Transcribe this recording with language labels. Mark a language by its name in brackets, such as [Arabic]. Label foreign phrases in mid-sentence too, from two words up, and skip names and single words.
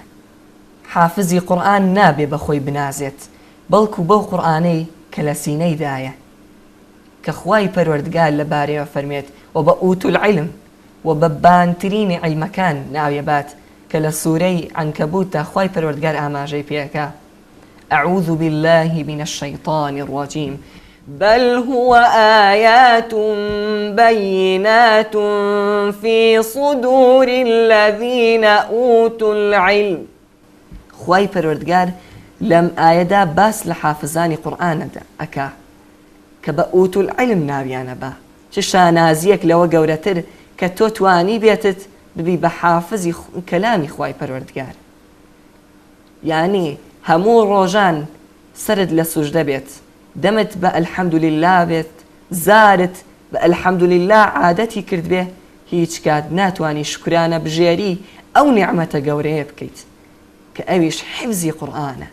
[Central Kurdish] حافزی قورئان نابێ بەخۆی بنازێت، بەڵکو بەو قورئانەی کە لە سینەیدایە کە خوای پەروەردگار لەبارەیەوە فەرمێت و بە [Arabic] ئوتول عیلم [Central Kurdish] و بە بانترینی عیلمەکان ناوێبات کە لە سوورەی عنکەبوتە خوای پەروەردگار ئاماژەی پێەکە. [Arabic] أعوذ بالله من الشيطان الرجيم بل هو آيات بينات في صدور الذين أوتوا العلم. [Central Kurdish] خوای پەروەردگار لەم ئاەدا باس لە حافزانی قورئانەدا ئەکا کە بە [Arabic] ئوتول عیلم [Central Kurdish] ناویانە بە چ شانازیەک لەوە گەورەتر کە تۆ توانی بێتت ببی بە حافزی کەلامی خوای پەروەردگار. یعنی هەموو ڕۆژان سرت لە سوژدە بێت، دەمت بە ئەلحەمدولله بێت، زارت بە ئەلحەمدولله عادەتی کرد بێ، هیچ کات ناتوانی شکرانە بژێری ئەو نیعمەتە گەورەیە بکەیت کە ئەویش حیفزی قورئانە.